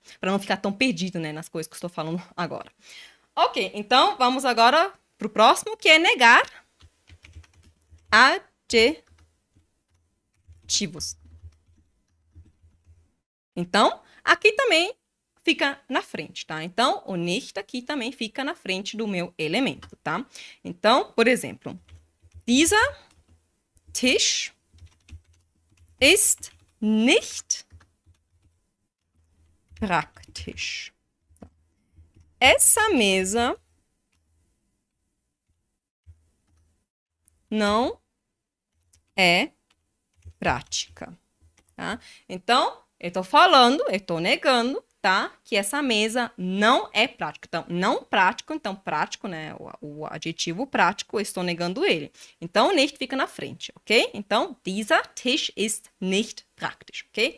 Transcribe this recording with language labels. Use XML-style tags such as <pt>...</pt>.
<pt>Para não ficar tão perdido, né, nas coisas que estou falando agora. Ok, então vamos agora para o próximo, que é negar adjetivos. Então, aqui também fica na frente, tá? Então, o nicht aqui também fica na frente do meu elemento, tá? Então, por exemplo,</pt> <de>dieser Tisch ist nicht praktisch.</de> <pt>Essa mesa não é prática, tá? Então, eu tô falando, eu tô negando, tá? Que essa mesa não é prática. Então, não prático, então prático, né? O adjetivo prático, eu estou negando ele. Então, o nicht fica na frente, ok? Então,</pt> <de>dieser Tisch ist nicht praktisch,</de> <pt>ok?</pt>